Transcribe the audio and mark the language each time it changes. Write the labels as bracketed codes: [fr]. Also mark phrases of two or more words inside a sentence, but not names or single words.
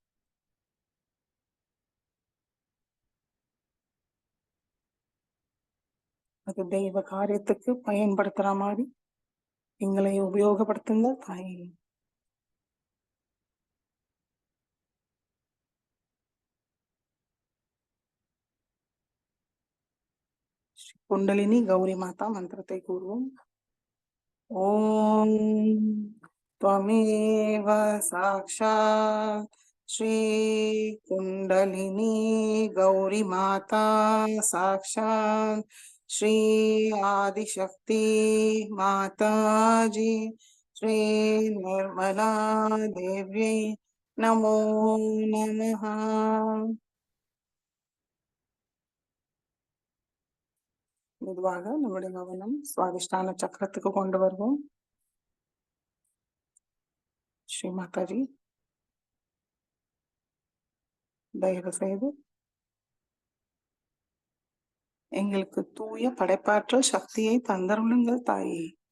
[ta] அது தெய்வ காரியத்துக்கு பயன்படுத்துற மாதிரி எங்களை உபயோகப்படுத்துங்கள் தாயே. குண்டலினி கௌரி மாதா மந்திரத்தை கூறுவோம். [sa] ஓம் त्वमेव साक्षात् श्री कुंडलिनी गौरी माता साक्षात् श्री आदिशक्ति माताजी श्री निर्मला देव्यै नमो नमः। [ta] மெதுவாக நம்முடைய கவனம் சுவாதிஷ்டான சக்கரத்துக்கு கொண்டு வருவோம். ஸ்ரீ மாதாஜி, தயவு செய்து எங்களுக்கு தூய படைப்பாற்றல் சக்தியை தந்தருளுங்கள் தாயே.